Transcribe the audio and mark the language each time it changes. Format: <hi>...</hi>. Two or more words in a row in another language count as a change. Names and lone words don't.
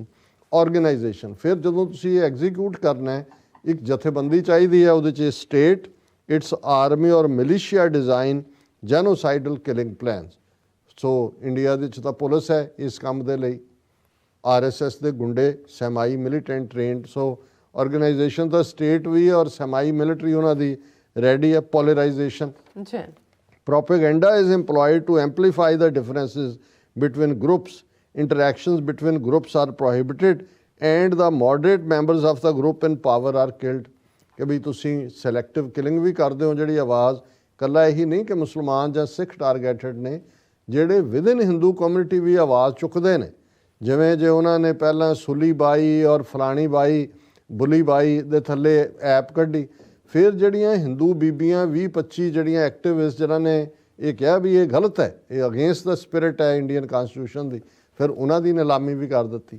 <pa>ਆਰਗੇਨਾਈਜੇਸ਼ਨ, ਫਿਰ ਜਦੋਂ ਤੁਸੀਂ ਇਹ ਐਗਜ਼ੀਕਿਊਟ ਕਰਨਾ ਹੈ, ਇੱਕ ਜਥੇਬੰਦੀ ਚਾਹੀਦੀ ਹੈ, ਉਹਦੇ 'ਚ</pa> <en>state, its army and militia design genocidal killing plans.</en> <pa>ਸੋ ਇੰਡੀਆ ਦੇ 'ਚ ਤਾਂ ਪੁਲਿਸ ਹੈ ਇਸ ਕੰਮ ਦੇ ਲਈ, RSS ਦੇ ਗੁੰਡੇ,</pa> <en>semi militant trained.</en> <pa>ਸੋ ਆਰਗੇਨਾਈਜੇਸ਼ਨ ਤਾਂ ਸਟੇਟ ਵੀ ਹੈ ਔਰ</pa> <en>semi military</en> <pa>ਉਹਨਾਂ ਦੀ ਰੈਡੀ ਹੈ। ਪੋਲਰਾਈਜੇਸ਼ਨ,</pa> <en>propaganda is employed to amplify the differences between groups. Interactions between groups are prohibited and the moderate members of the group in power are killed.</en> <pa>ਕਿ ਵੀ ਤੁਸੀਂ</pa> <en>selective killing</en> <pa>ਵੀ ਕਰਦੇ ਹੋ। ਜਿਹੜੀ ਆਵਾਜ਼ ਕੱਲਾ ਇਹੀ ਨਹੀਂ ਕਿ ਮੁਸਲਮਾਨ ਜਾਂ ਸਿੱਖ ਟਾਰਗੇਟਡ ਨੇ, ਜਿਹੜੇ</pa> <en>within Hindu community</en> <pa>ਵੀ ਆਵਾਜ਼ ਚੁੱਕਦੇ ਨੇ। ਜਿਵੇਂ ਜੇ ਉਹਨਾਂ ਨੇ ਪਹਿਲਾਂ ਸੁਲੀ ਬਾਈ ਔਰ ਫਲਾਣੀ ਬਾਈ, ਬੁਲੀ ਬਾਈ ਦੇ ਥੱਲੇ ਐਪ ਕੱਢੀ, ਫਿਰ ਜਿਹੜੀਆਂ ਹਿੰਦੂ ਬੀਬੀਆਂ 20-25 ਜਿਹੜੀਆਂ ਐਕਟਿਵਿਸਟ ਜਿਨ੍ਹਾਂ ਨੇ ਇਹ ਕਿਹਾ ਵੀ ਇਹ ਗਲਤ ਹੈ, ਇਹ</pa> <en>against the spirit</en> <pa>ਹੈ ਇੰਡੀਅਨ ਕਨਸਟੀਟਿਊਸ਼ਨ ਦੀ, ਫਿਰ ਉਹਨਾਂ ਦੀ ਨਿਲਾਮੀ ਵੀ ਕਰ ਦਿੱਤੀ।</pa>